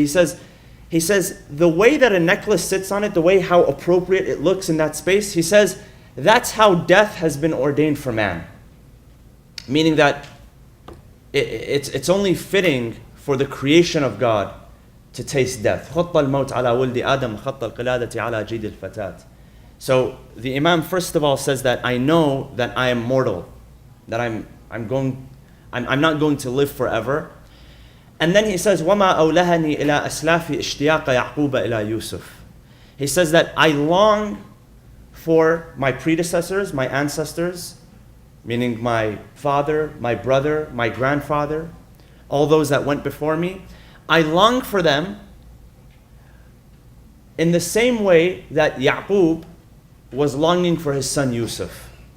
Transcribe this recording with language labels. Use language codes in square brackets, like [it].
[en] He says, the way that a necklace sits on it, the way how appropriate it looks in that space, he says, that's how death has been ordained for man. Meaning that it's only fitting for the creation of God to taste death. [ar] خط الموت على ولد آدم خط القلادة على جيد الفتاة. [en] So the Imam first of all says that I know that I am mortal, that I'm not going to live forever. And then he says [ar] وما أولهني إلى أسلاف اشتياق يعقوب إلى يوسف. [en] He says that I long for my predecessors, my ancestors, meaning my father, my brother, my grandfather, all those that went before me. I long for them in the same way that Yaqub was longing for his son Yusuf.